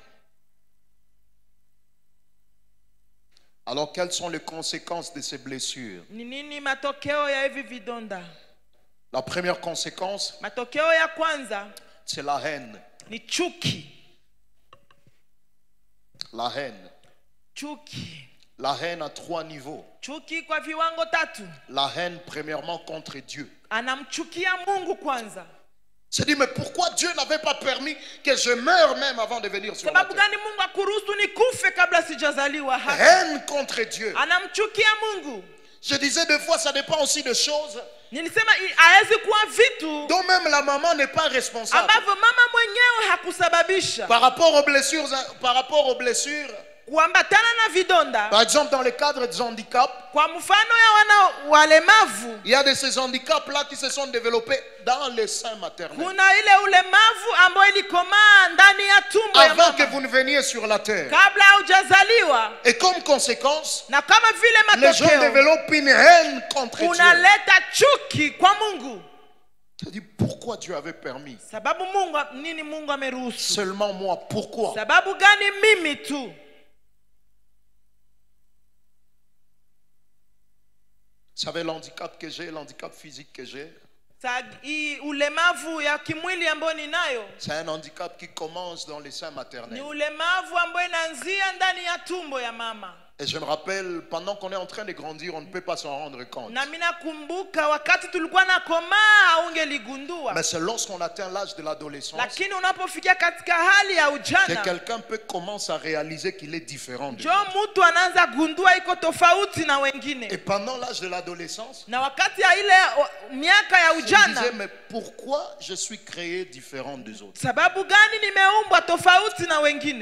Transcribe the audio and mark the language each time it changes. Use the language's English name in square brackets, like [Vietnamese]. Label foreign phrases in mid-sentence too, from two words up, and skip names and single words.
[French] Alors quelles sont les conséquences de ces blessures? [Swahili] Ni nini matokeo ya hivi vidonda? [French] La première conséquence, [Swahili] Matokeo ya kwanza [French] c'est la haine. [Swahili] ni chuki. [French] La haine. [Swahili] Chuki. [French] La haine à 3 niveaux. [Swahili] Chuki kwa viwango tatu. [French] La haine premièrement contre Dieu. [Swahili] Anamchukia Mungu kwanza. [French] Se dit, mais pourquoi Dieu n'avait pas permis que je meure même avant de venir sur la [Swahili] Sababu [French] terre? [Swahili] gani Mungu akuruhusu nikufe kabla sijazaliwa hapa? [French] Haine contre Dieu. [Swahili] Anamchukia Mungu. [French] Je disais des fois, ça dépend aussi de choses [Swahili] Nilisema hawezi kuwa vitu [French] dont même la maman n'est pas responsable. [Swahili] ambavyo mama mwenyewe hakusababisha. [French] Par rapport aux blessures, [Swahili] Kuambatana na vidonda. [French] par exemple dans le cadre des handicaps, [Swahili] Kwa mfano ya wana walemavu. [French] il y a de ces handicaps-là qui se sont développés dans le sein maternel. [Swahili] Kuna ile ulemavu ambayo ilikomaa ndani ya tumbo ya [French] Avant que [Swahili] mama. [French] vous ne veniez sur la terre. [Swahili] Kabla hujazaliwa. [French] Et comme conséquence, [Swahili] Na kama vile [French] les gens [Swahili] matokeo [French] développent une haine contre Dieu. [Swahili] unaleta chuki kwa Mungu. [French] Je dis, pourquoi Dieu avait permis? [Swahili] Sababu nini Mungu ameruhusu? [French] Seulement moi, pourquoi? [Swahili] Sababu gani mimi tu? [French] Vous savez l'handicap que j'ai, l'handicap physique que j'ai, [Swahili] Hii ulemavu ya kimwili ambayo ninayo [French] c'est un handicap qui commence dans les seins [Swahili] ni [French] maternels. [Swahili] ulemavu ambayo inaanzia ndani ya tumbo ya mama. [French] Et je me rappelle, pendant qu'on est en train de grandir, on ne peut pas s'en rendre compte. [Swahili] Na mimi nakumbuka wakati tulikuwa na komaa haungeligundua. [French] Mais c'est lorsqu'on atteint l'âge de l'adolescence [Swahili] Lakini unapofikia katika hali ya [French] que [Swahili] ujana, [French] quelqu'un peut commencer à réaliser qu'il est différent de jo lui. [Swahili] mtu anaanza gundua iko tofauti na wengine. [French] Et pendant l'âge de l'adolescence, [Swahili] Na wakati ya ile miaka ya [French] je me [Swahili] ujana, [French] disais, mais pourquoi je suis créé différent des autres? [Swahili] sababu gani nimeumbwa tofauti na wengine?